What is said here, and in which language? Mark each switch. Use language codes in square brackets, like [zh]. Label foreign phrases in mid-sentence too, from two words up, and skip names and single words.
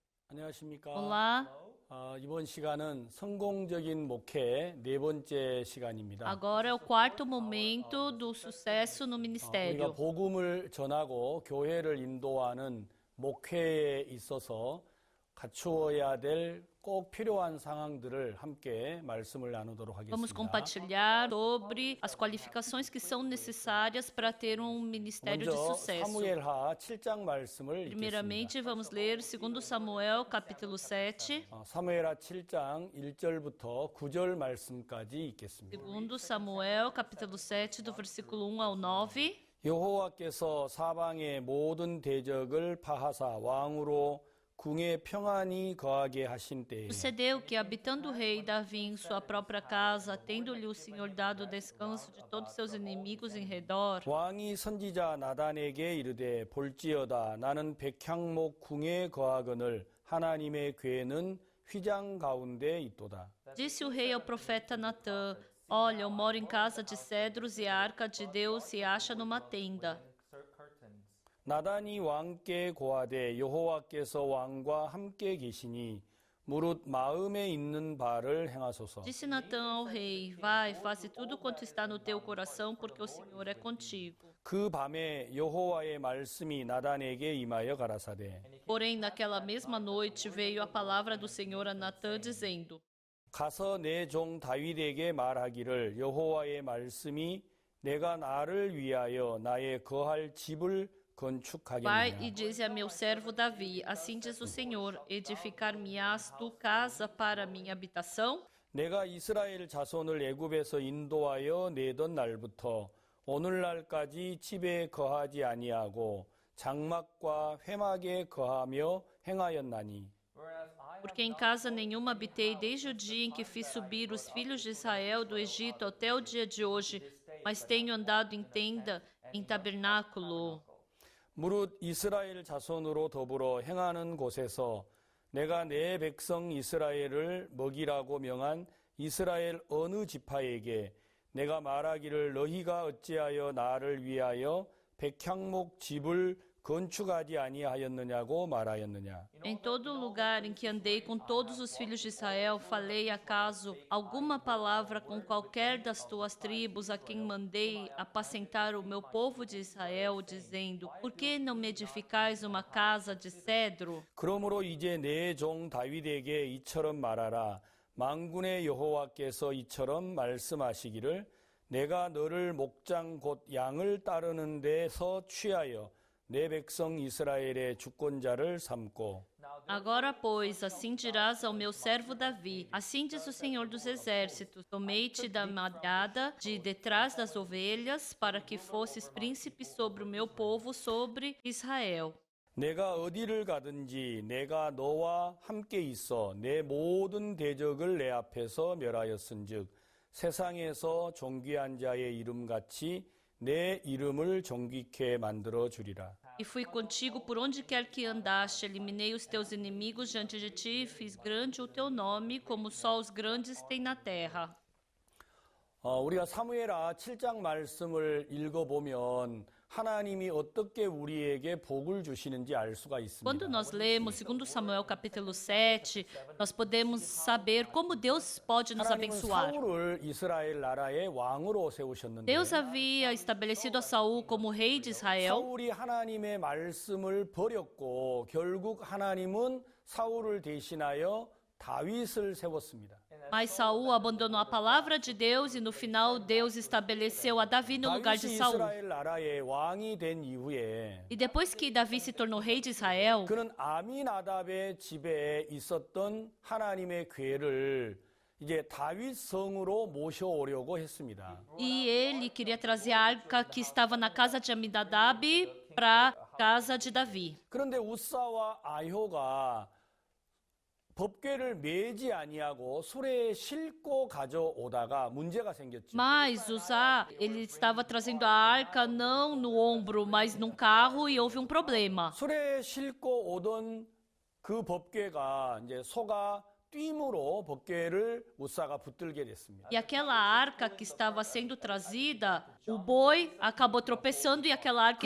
[ko] 안녕하십니까. [pt] Olá, [ko] 이번 시간은 성공적인 목회 네 번째 시간입니다. [pt] agora é o quarto momento do sucesso no [ko] 우리가 [pt] ministério. [ko] 복음을 전하고 교회를 인도하는 목회에 있어서 갖추어야 될 꼭 필요한 상황들을 함께 말씀을 나누도록 [pt] Vamos [ko] 하겠습니다. [pt] compartilhar sobre as qualificações que são necessárias para ter um ministério de [ko] 먼저 [pt] sucesso. [ko] 사무엘하 7장 말씀을 읽겠습니다. [pt] Primeiramente, vamos ler 2 Samuel, capítulo 7. [ko] 사무엘하 7장 1절부터 9절 말씀까지 읽겠습니다. [pt] 2 Samuel, capítulo 7, do versículo 1 ao 9. [ko] 여호와께서 사방의 모든 대적을 파하사 왕으로 궁에 평안히 거하게 하신 때에 [pt] Sucedeu que, habitando o rei Davi em sua própria casa, tendo-lhe o Senhor dado descanso de todos seus inimigos em redor, [ko] 왕이 선지자 나단에게 이르되 볼지어다 나는 백향목 궁에 거하거늘 하나님의 궤는 휘장 가운데 있도다. [pt] disse o rei ao profeta Natã: Olha, eu moro em casa de cedros e a arca de Deus se acha numa tenda. [ko] 나단이 왕께 고하되 여호와께서 왕과 함께 계시니 무릇 마음에 있는 바를 행하소서. [pt] Disse Natã ao rei: Vai, faze tudo quanto está no teu coração, porque o Senhor é contigo. [ko] 그 밤에 여호와의 말씀이 나단에게 임하여 가라사대 [pt] Porém, naquela mesma noite veio a palavra do Senhor a Natã, dizendo: [ko] 가서 내 종 다윗에게 말하기를 여호와의 말씀이 내가 나를 위하여 나의 거할 집을 [pt] Vai e [ko] 건축하겠느냐. [pt] dize a meu servo Davi: Assim diz o Senhor: Edificar-me-ás tu casa para minha habitação? [ko] 내가 이스라엘 자손을 애굽에서 인도하여 내던 날부터 오늘날까지 집에 거하지 아니하고 장막과 회막에 거하며 행하였나니 [pt] Porque em casa nenhuma habitei desde o dia em que fiz subir os filhos de Israel do Egito até o dia de hoje, mas tenho andado em tenda, em tabernáculo. [ko] 무릇 이스라엘 자손으로 더불어 행하는 곳에서 내가 내 백성 이스라엘을 먹이라고 명한 이스라엘 어느 지파에게 내가 말하기를 너희가 어찌하여 나를 위하여 백향목 집을 건축하지 아니하였느냐고 말하였느냐. [pt] Em todo lugar em que andei com todos os filhos de Israel, falei acaso alguma palavra com qualquer das tuas tribos a quem mandei apacentar o meu povo de Israel, dizendo: Por que não me edificais uma casa de cedro? [ko] 그러므로 이제 내 종 다윗에게 이처럼 말하라. 만군의 여호와께서 이처럼 말씀하시기를 내가 너를 목장 곧 양을 따르는 데서 취하여 내 백성 이스라엘의 주권자를 삼고 [pt] Agora, pois, assim dirás ao meu servo Davi: Assim diz o Senhor dos Exércitos: Tomei-te da malhada de detrás das ovelhas, para que fosses príncipe sobre o meu povo, sobre Israel. [ko] 내가 어디를 가든지 내가 너와 함께 있어 내 모든 대적을 내 앞에서 멸하였은즉 세상에서 존귀한 자의 이름같이 내 이름을 존귀케 만들어 주리라. [pt] E fui contigo por onde quer que andaste, eliminei os teus inimigos diante de ti, fiz grande o teu nome, como só os grandes têm na terra. [ko] 우리가 사무엘하 7장 말씀을 읽어보면 하나님이 어떻게 우리에게 복을 주시는지 알 수가 있습니다. [pt] Quando nós lemos 2 Samuel capítulo 7, nós podemos saber como Deus pode nos [ko] 하나님은 [pt] abençoar. [ko] 사울을 이스라엘 나라의 왕으로 세우셨는데 [pt] Deus havia estabelecido a Saul como rei de Israel, [ko] 사울이 하나님의 말씀을 버렸고 결국 하나님은 사울을 대신하여 다윗을 세웠습니다. [pt] mas Saul abandonou a palavra de Deus e no final Deus estabeleceu a Davi no lugar de [ko] 다윗이 [pt] Saul. [ko] 이스라엘 나라의 왕이 된 이후에 [pt] E depois que Davi se tornou rei de Israel, [ko] 그는 아미나답의 집에 있었던 하나님의 궤를 이제 다윗 성으로 모셔오려고 했습니다. [pt] e ele queria trazer a arca que estava na casa de Aminadab para a casa de Davi. [ko] 그런데 우사와 아효가 법궤를 매지 아니하고 수레에 싣고 가져오다가 문제가 생겼죠. [pt] Mas Uzá, ele estava trazendo a arca não no ombro, mas num carro e houve um problema. [ko] 수레에 싣고 오던 그 법궤가 이제 소가 뛰므로 법궤를 우사가 붙들게 됐습니다. [pt] E aquela arca que estava sendo trazida, o boi acabou tropeçando e aquela arca